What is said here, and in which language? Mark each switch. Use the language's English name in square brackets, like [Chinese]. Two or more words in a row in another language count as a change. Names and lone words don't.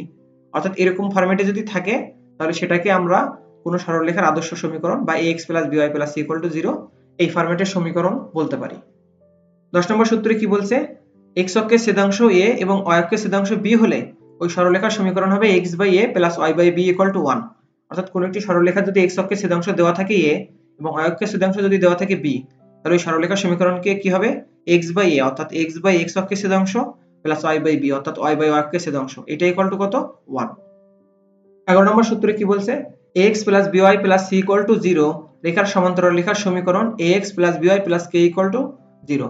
[Bangla] অর্থাৎ এরকম ফরম্যাটে যদি থাকে তাহলে সেটাকে আমরা কোন সরলরেখার আদর্শ সমীকরণ বা ax + by + c = 0 এই ফরম্যাটের সমীকরণ বলতে পারি। 10 নম্বর সূত্রে কি বলছে? x অক্ষের ছেদাংশ a এবং y অক্ষের ছেদাংশ b হলে ওই সরলরেখার সমীকরণ হবে x/a + y/b = 1। অর্থাৎ কোন একটি সরলরেখা যদি x অক্ষের ছেদাংশ দেওয়া থাকে a এবং y অক্ষের ছেদাংশ যদি দেওয়া থাকে b, তাহলে ওই সরলরেখার সমীকরণকে কি হবে? x/a অর্থাৎ x/x অক্ষের ছেদাংশ প্লাস y/b অর্থাৎ y/y অক্ষের ছেদাংশ, এটা = কত? 1। 11 নম্বর সূত্রে কি বলছে? ax + by + c = 0 রেখার সমান্তরাল রেখার সমীকরণ ax + by + k = 0।